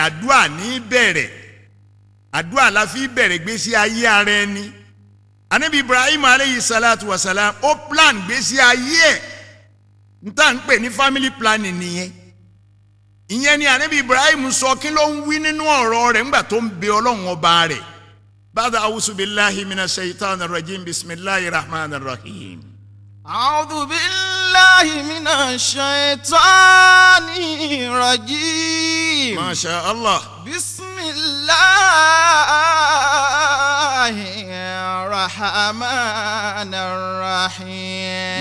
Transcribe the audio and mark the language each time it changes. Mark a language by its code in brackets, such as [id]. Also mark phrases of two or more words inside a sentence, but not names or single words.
[yo] àdúà ní bẹ̀rẹ̀ àdúà la fi bẹ̀rẹ̀ gbésí ayé ara ẹni anabi Ibrahim [ar] عليه الصلاة والسلام [yo] ó plan gbésí ayé ẹ̀ nta ń pè ní [en] family planning [yo] nìyẹn ìyẹn ni anabi Ibrahim sọ kí ló ń wí nínú ọ̀rọ̀ rẹ̀ ńgbà tó ń bẹ Ọlọ́run ọba rẹ̀ [ar] بعد أعوذ بالله من الشيطان الرجيم بسم الله الرحمن الرحيم. أعوذ بالله من الشيطان الرجيم ما شاء الله بسم الله الرحمن الرحيم